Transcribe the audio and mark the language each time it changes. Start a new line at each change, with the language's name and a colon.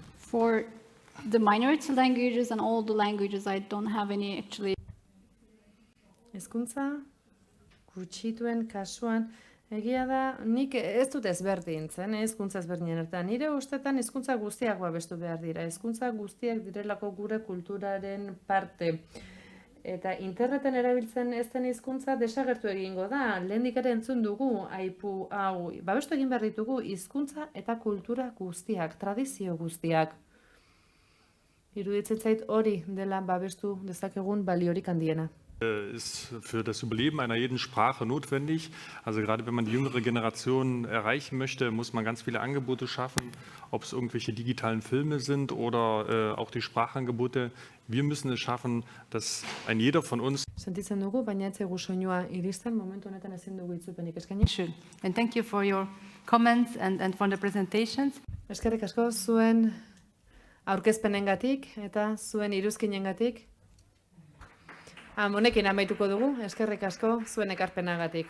English: For the minority languages and all the languages, I don't have any actually.
Basque: Hizkuntza gutxituen kasuan, egia da, nik ez dut ezberdintzen, hizkuntza ezberdinen artean. Nire ustetan hizkuntza guztiak babestu behar dira. Hizkuntza guztiak direlako gure kulturaren parte. Eta interneten erabiltzen ez den hizkuntza desagertu egingo da. Lehendik ere entzun dugu, aipu hau, babestu egin behar ditugu hizkuntza eta kultura guztiak, tradizio guztiak. Iruditzen zait hori dela babestu dezakegun baliorik handiena.
German: Ist für das Überleben einer jeden Sprache notwendig. Also gerade wenn man die jüngere Generation erreichen möchte, muss man ganz viele Angebote schaffen, ob es irgendwelche digitalen Filme sind oder auch die Sprachangebote. Wir müssen es schaffen, dass ein jeder von uns
Basque: Sentitzen dugu, baina ez zaigu soinua iristen, momentu honetan ezin dugu itzupenik eskaini.
English: Sure. And thank you for your comments and for the presentations.
Basque: Eskerrik asko zuen aurkezpenengatik eta zuen iruzkinengatik. Honekin amaituko dugu, eskerrik asko zuen ekarpenagatik.